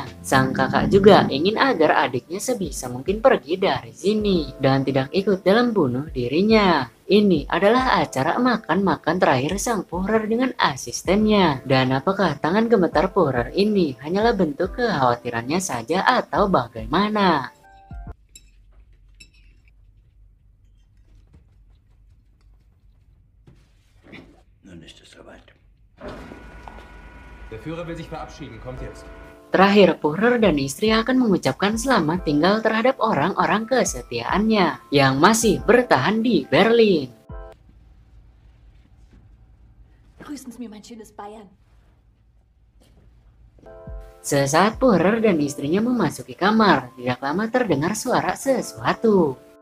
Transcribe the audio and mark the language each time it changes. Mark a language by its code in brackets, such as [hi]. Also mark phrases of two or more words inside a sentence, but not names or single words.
[id] Sang kakak juga ingin agar adiknya sebisa mungkin pergi dari sini dan tidak ikut dalam bunuh dirinya. Ini adalah acara makan-makan terakhir sang Purer dengan asistennya. Dan apakah tangan gemetar Purer ini hanyalah bentuk kekhawatirannya saja atau bagaimana? [de] Nun ist es soweit. Der Führer will sich verabschieden. Kommt jetzt. [id] Terakhir, Purer dan istri akan mengucapkan selamat tinggal terhadap orang-orang kesetiaannya yang masih bertahan di Berlin. [de] Grüßen Sie mir mein schönes Bayern. [id] Sesaat Purer dan istrinya memasuki kamar, tidak lama terdengar suara sesuatu.